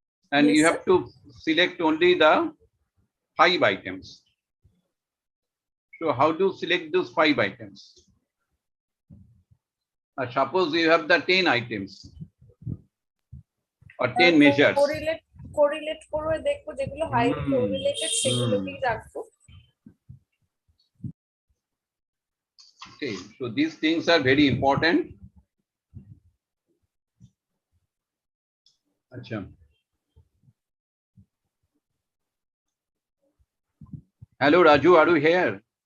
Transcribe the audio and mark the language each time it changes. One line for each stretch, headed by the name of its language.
English: And Yes, you sir. have to select only the 5 items. So how to select those 5 items? Suppose you have the 10 items or 10 measures.
Bangla: Correlate করে দেখবো যেগুলো
English: highly correlated
Bangla: সেগুলোকেই রাখবো।
English: Okay, so these things are very important. Achha. Hello, Raju, are you here?